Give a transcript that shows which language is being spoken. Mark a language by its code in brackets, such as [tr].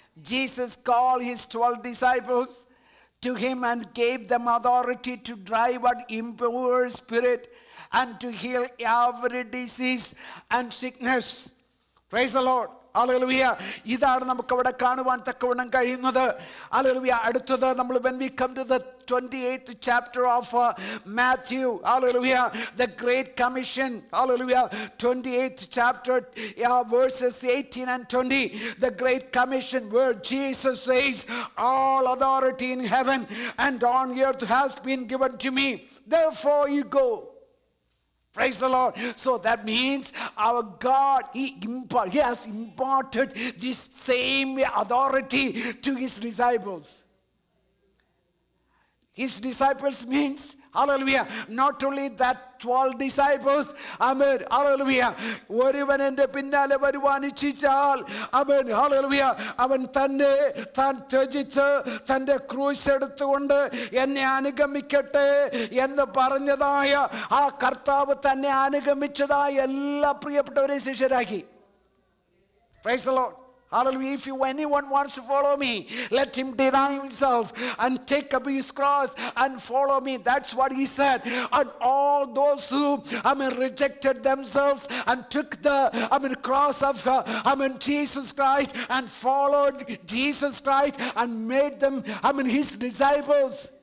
[en] Jesus called his 12 disciples to him and gave them authority to drive out impure spirit and to heal every disease and sickness. Praise the Lord. Hallelujah. [ml] ഇതാണ് നമുക്ക് അവിടെ കാണുവാൻ തക്കവണ്ണം കഴിയുന്നത്. Hallelujah. അടുത്തത് നമ്മൾ [en] when we come to the 28th chapter of Matthew, hallelujah, the great commission, hallelujah, 28th chapter, verses 18 and 20, the great commission where Jesus says, all authority in heaven and on earth has been given to me, therefore you go. Praise the Lord. So that means our God, He has imparted this same authority to His disciples. His disciples means, hallelujah, not only that 12 disciples, [ml] amen, hallelujah, ഒരുവൻ എൻ്റെ പിന്നാലെ വരുവാൻ ഇച്ഛിച്ചാൽ, amen, hallelujah, അവൻ തന്നെ താൻ ത്യജിച്ച് തൻ്റെ ക്രൂശ് എടുത്തുകൊണ്ട് എന്നെ അനുഗമിക്കട്ടെ എന്ന് പറഞ്ഞതായ ആ കർത്താവ് തന്നെ അനുഗമിച്ചതായ എല്ലാ പ്രിയപ്പെട്ടവരെയും ശിഷ്യരാക്കി. [en] Praise the Lord. Hallelujah. If anyone wants to follow me, let him deny himself and take up his cross and follow me. That's what he said. And all those who rejected themselves and took the cross of Jesus Christ and followed Jesus Christ and made them his disciples.